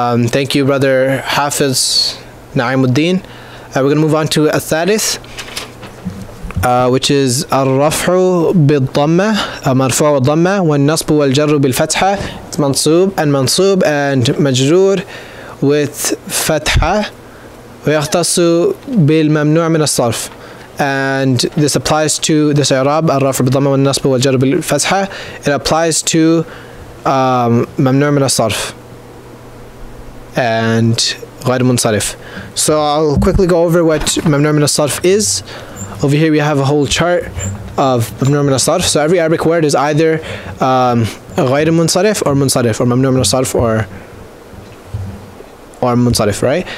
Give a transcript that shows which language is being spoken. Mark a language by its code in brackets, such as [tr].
[en] Thank you, brother Hafiz Na'imuddin. We're going to move on to al-thalith, which is [ar] الرفع بالضمة, مرفوع بالضمة, والنصب والجر بالفتحة. [en] It's mansub and مجرور with فتحة. [ar] ويختص بالممنوع من الصرف. [en] And this applies to this [ar] إعراب الرفع بالضمة والنصب والجر بالفتحة. [en] It applies to ممنوع من الصرف. And [ar] غير منصرف. [en] So I'll quickly go over what ممنوع من الصرف is. Over here we have a whole chart of ممنوع من الصرف. So every Arabic word is either غير منصرف or منصرف, or ممنوع من الصرف or منصرف, right?